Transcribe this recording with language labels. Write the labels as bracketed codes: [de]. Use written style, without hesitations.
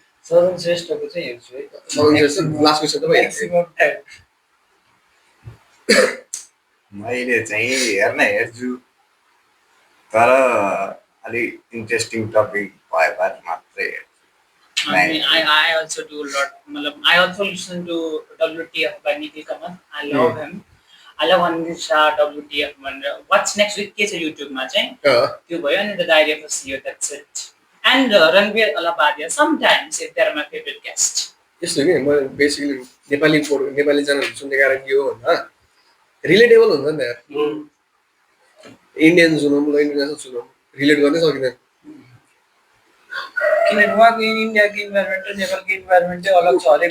[ne] सदन श्रेष्ठको चाहिँ हेर्छु है लास्ट क्वेसन त म्याक्सिमम टाइम मैले चाहिँ हेर्छु तर अलिक इन्ट्रेस्टिङ टपिक भए मात्रै हेर्छु [en] I also do a lot. I also listen to WTF by Niti Kamal. I love him. I love Anish Shah, WTF. What's next week? [ne] Ke cha YouTube ma chai. Tyo bhayo ni [en] The Diary of a CEO. That's it. And Ranveer Alabadia. Sometimes if they are my favorite guest. [ne] यस्तो कि म basically Nepali च्यानलहरू सुन्ने कारण के हो भन्दा relatable हुन्छ नि त यार इन्डियन सुनौँ ल इन्टरनेसनल सुनौँ रिलेट गर्नै सकिँदैन किनभने उहाँको इन्डियाको इन्भाइरोमेन्ट र नेपालको इन्भाइरोमेन्ट चाहिँ अलग छ हरेक